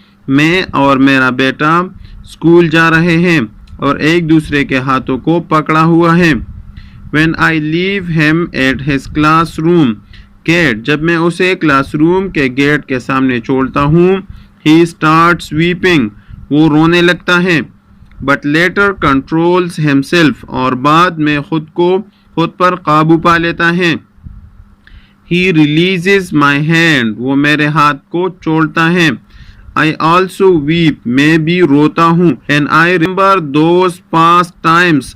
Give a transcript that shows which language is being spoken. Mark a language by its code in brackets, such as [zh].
[ur] میں اور میرا بیٹا اسکول جا رہے ہیں اور ایک دوسرے کے ہاتھوں کو پکڑا ہوا ہے. [en] When I leave him at his classroom gate. [ur] جب میں اسے کلاس روم کے گیٹ کے سامنے چھوڑتا ہوں. [en] He starts weeping. [ur] وہ رونے لگتا ہے. [en] But later controls himself. [ur] اور بعد میں خود پر قابو پا لیتا ہے. [en] He releases my hand. [ur] وہ میرے ہاتھ کو چھوڑتا ہے. [en] I also weep. [ur] میں بھی روتا ہوں. [en] And I remember those past times.